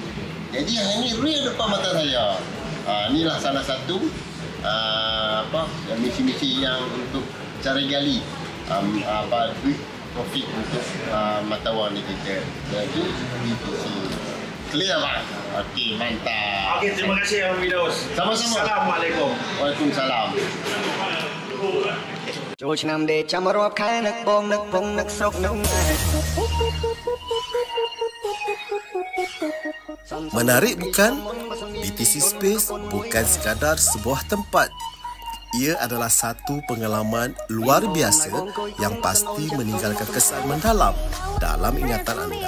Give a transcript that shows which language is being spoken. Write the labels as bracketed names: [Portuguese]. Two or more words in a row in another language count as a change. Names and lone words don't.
[Malay] Jadi yang ini real depan mata saya. Inilah salah satu misi-misi yang untuk cari gali profit untuk mata wang digital. Jadi BTC. Clear Pak? Okey, mantap. Okey, terima kasih Abang Firdaus. Sama-sama. Assalamualaikum. Waalaikumsalam. [Khmer] ចូលឆ្នាំដេកចាំរាប់ខែនឹកបងនឹកពងនឹកស្រុកនឹកម៉ែ [Malay] Menarik bukan? BTC Space bukan sekadar sebuah tempat. Ia adalah satu pengalaman luar biasa yang pasti meninggalkan kesan mendalam dalam ingatan anda.